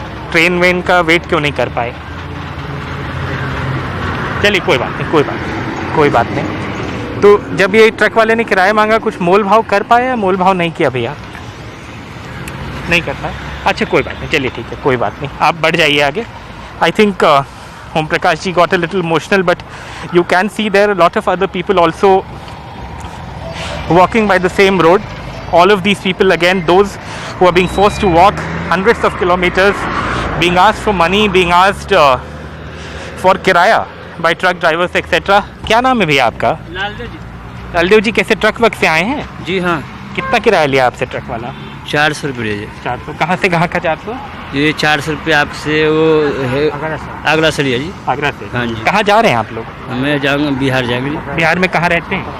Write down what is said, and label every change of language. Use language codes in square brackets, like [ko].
[hi] Train when का wait क्यों नहीं कर पाए? चलिए कोई बात नहीं। तो जब ये ट्रक वाले ने किराया मांगा, कुछ मोल भाव कर पाया या मोल भाव नहीं किया भैया? नहीं कर पाए? अच्छा कोई बात नहीं, चलिए ठीक है, कोई बात नहीं, आप बढ़ जाइए आगे। [en] I think Om Prakash ji got a little emotional, but you can see there a lot of other people also walking by the same road. All of these people, again, those who are being forced to walk hundreds of kilometers, being asked for money, being asked for kiraya by truck drivers, etc. [hi] क्या नाम है भैया आपका? लालदेव जी। लालदेव जी, कैसे truck work से आए हैं? जी हाँ। कितना किराया लिया आपसे ट्रक वाला? 400 रुपये। 400? कहाँ से कहाँ का 400? ये 400 रुपये आपसे वो है आगरा से लिया जी। आगरा से? हाँ जी। कहाँ जा रहे हैं आप लोग? मैं जाऊँगा बिहार जाएंगे जी। बिहार में कहाँ रहते हैं?